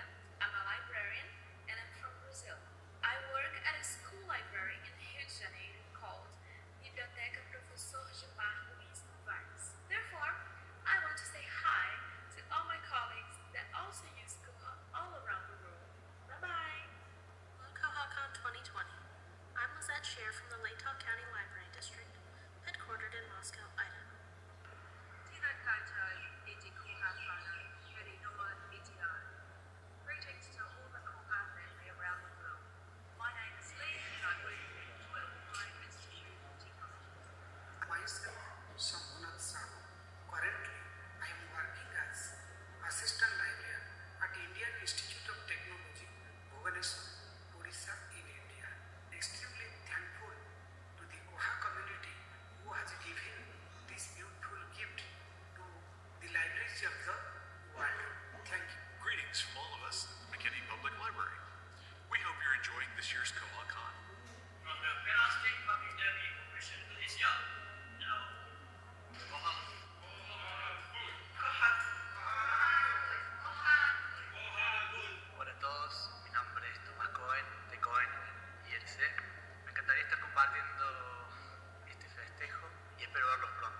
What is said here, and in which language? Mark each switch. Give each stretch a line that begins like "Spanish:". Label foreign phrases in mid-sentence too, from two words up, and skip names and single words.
English: I'm a librarian and I'm from Brazil. I work at a school library in Rio de Janeiro called Biblioteca Professor Gilmar Luiz Novaes. Therefore, I want to say hi to all my colleagues that also use Koha all around the world. Bye-bye. Hello KohaCon 2020. I'm Lizette Scher from the Latah County Library District, headquartered in Moscow, Idaho.
Māori: Tēnā koutou e te Koha whānau, heri noa e te ao.
English: Greetings to all the Koha family around the world. My name is Lee and I work at the Toyota Institute of Technology. Myself, Shambhunath Sahu. Currently, I am working as assistant librarian at Indian Institute of Technology, Bhubaneswar, Odisha in India. Extremely thankful to the Koha community who has given this beautiful gift to the libraries of the world. Thank you. Greetings from all of us at the McKinney Public Library. We hope you're enjoying this year's KohaCon. From the Penastic Public Library Corporation, Malaysia. Now, Koha.
Spanish: Hola a todos, mi nombre es Tomás Cohen, de Cohen IRC. Me encantaría estar compartiendo este festejo y espero verlos pronto.